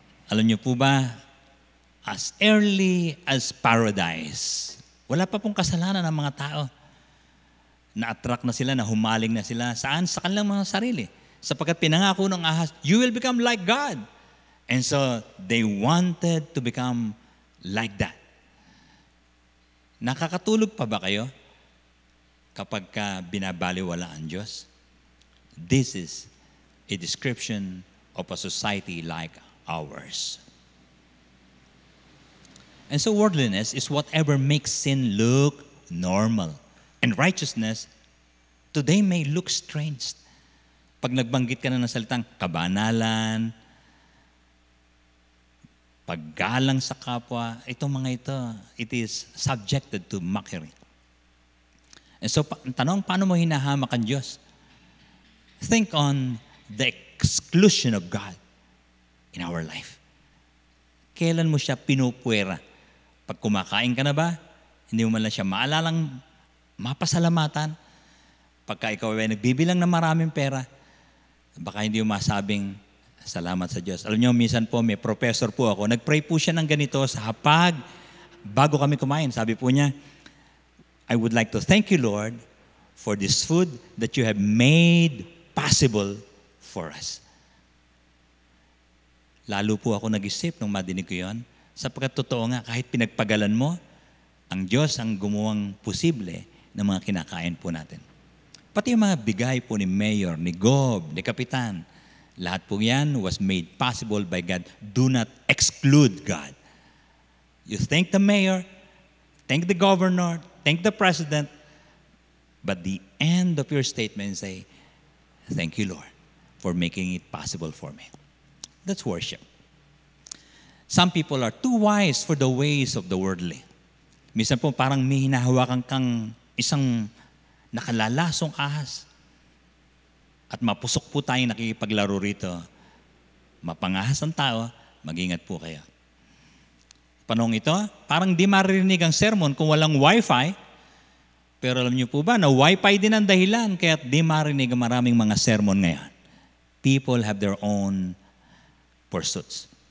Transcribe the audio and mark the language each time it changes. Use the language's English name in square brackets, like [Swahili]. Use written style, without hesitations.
[Filipino] Alam niyo po ba, [English] as early as paradise, [Filipino] wala pa pong kasalanan ng mga tao. Na-attract na sila, na humaling na sila. Saan? Sa kanilang mga sarili. Sapagkat pinangako ng ahas, [English] you will become like God. And so, they wanted to become like that. [Filipino] Nakakatulog pa ba kayo kapag ka binabaliwala ang Diyos? [English] This is a description of a society like ours. And so worldliness is whatever makes sin look normal. And righteousness, today may look strange. [Filipino] Pag nagbanggit ka na ng salitang kabanalan, paggalang sa kapwa, itong mga ito, [English] it is subjected to mockery. And so, [Filipino] tanong, paano mo hinahamak ang Diyos? [English] Think on the exclusion of God in our life. [Filipino] Kailan mo siya pinupuwera? Pag kumakain ka na ba, hindi mo man lang siya maalalang mapasalamatan. Pagka ikaw ay nagbibilang ng maraming pera, baka hindi mo masabing salamat sa Diyos. Alam niyo, minsan po may professor po ako, nagpray po siya ng ganito sa hapag bago kami kumain. Sabi po niya, [English] I would like to thank you, Lord, for this food that you have made possible for us. [Filipino] Lalo po ako nag-isip nung madinig ko yun, sapagkat totoo nga, kahit pinagpagalan mo, ang Diyos ang gumuwang posible ng mga kinakain po natin. Pati yung mga bigay po ni Mayor, ni Gob, ni Kapitan, lahat po yan [English] was made possible by God. Do not exclude God. You thank the Mayor, thank the Governor, thank the President, but the end of your statement say, thank you, Lord, for making it possible for me. That's worship. Some people are too wise for the ways of the worldly. [Filipino] Minsan po parang may hinahawakan kang isang nakalalasong ahas. At mapusok po tayong nakikipaglaro rito. Mapangahas ang tao, mag-ingat po kayo. Panahong ito, parang di maririnig ang sermon kung walang wifi. Pero alam niyo po ba na wifi din ang dahilan kaya di marinig ang maraming mga sermon ngayon. [English] People have their own pursuits.